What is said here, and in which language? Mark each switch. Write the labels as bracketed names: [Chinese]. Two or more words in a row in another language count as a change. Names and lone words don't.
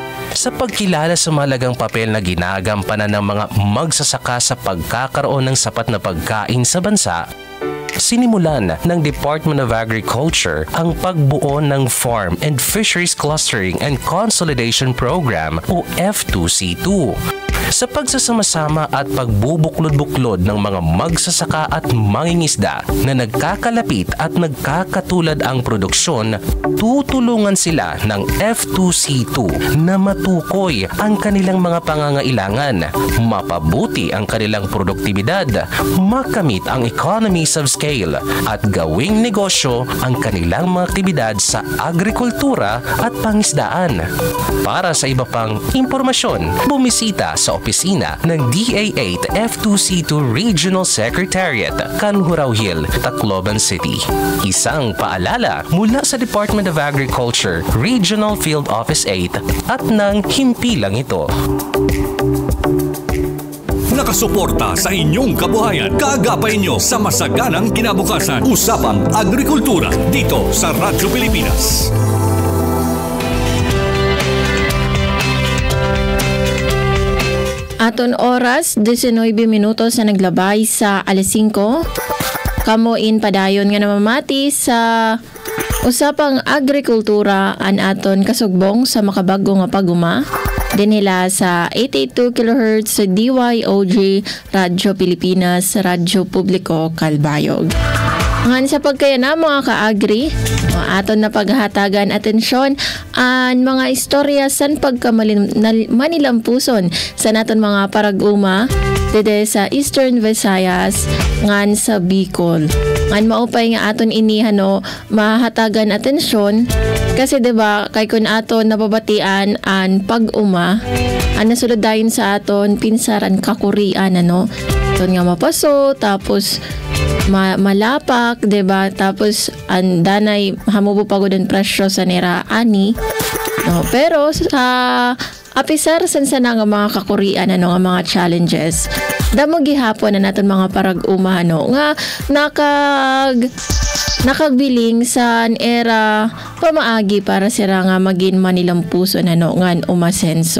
[Filipino] sa pagkilala sa mahalagang papel na ginagampanan ng mga magsasaka sa pagkakaroon ng sapat na pagkain sa bansa, sinimulan ng Department of Agriculture ang pagbuo ng Farm and Fisheries Clustering and Consolidation Program o F2C2 sa pagsasama-sama at pagbubuklod-buklod ng mga magsasaka at mangingisda na nagkakalapit at nagkakatulad ang produksyon. Tutulungan sila ng F2C2 na matukoy ang kanilang mga pangangailangan, mapabuti ang kanilang produktibidad, makamit ang [English] economies of scale [Filipino] at gawing negosyo ang kanilang mga aktibidad sa agrikultura at pangisdaan. Para sa iba pang impormasyon, bumisita sa opisina ng DA8 F2C2 Regional Secretariat, Canhurao Hill, Tacloban City. Isang paalala mula sa Department of Agriculture, Regional Field Office 8 at ng himpilang ito. Nakasuporta sa inyong kabuhayan, kaagapay nyo sa masaganang kinabukasan. Usapang Agrikultura dito sa Radyo Pilipinas. [Waray] Aton oras, 19 minutos na naglabay sa alas 5. Kamuin padayon nga namamati sa usapang agrikultura an aton kasugbong sa makabago nga paguma. Dinhila sa 882 kHz sa DYOG Radyo Pilipinas, Radyo Publiko Kalbayog. Ngan sa pagkayana mga ka-agri, aton na paghahatagan atensyon ang mga istorya san pagkamanilampuson sa naton mga paraguma dede sa Eastern Visayas ngan sa Bicol. Ngan maupay nga aton inihano mahatagan atensyon kasi 'di ba kay kun aton nababatian an pag-uma an nasulod dayon sa aton pinsaran kakurian ano ton nga mapaso tapos malapak, 'di ba? Tapos ang danay hamubo pagod ang presyo sa nera ani. No, pero sa apisar san sana nga mga kakurian ano nga mga challenges. Damo gihapon na naton mga parag-uma no nga nakagbiling sa era pamaagi para sira nga magin manilampuson ano ngan umasenso.